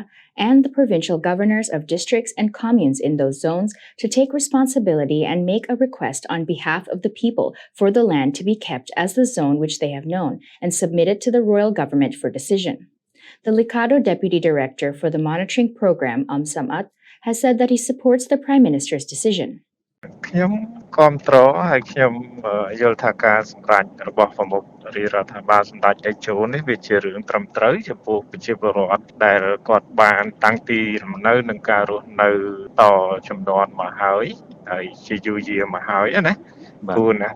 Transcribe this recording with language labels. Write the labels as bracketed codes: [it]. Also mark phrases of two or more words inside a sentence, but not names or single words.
[en] and the provincial governors of districts and communes in those zones to take responsibility and make a request on behalf of the people for the land to be kept as the zone which they have known and submit it to the royal government for decision. The Licado Deputy Director for the Monitoring Program, Samat, has said that he supports the Prime Minister's decision. [km] ខ្ញុំគាំទ្រហើយខ្ញុំយល់ថាការសម្រេចរបស់ប្រមុខរាជរដ្ឋាភិបាលសម្ដេចតេជោនេះវាជារឿងត្រឹមត្រូវចំពោះប្រជាពលរដ្ឋដែលគាត់ បានតាំងទីលំនៅនិងការរស់នៅតជំនាន់មកហើយជាយូរយារមកហើយណាគួរណាស់តែ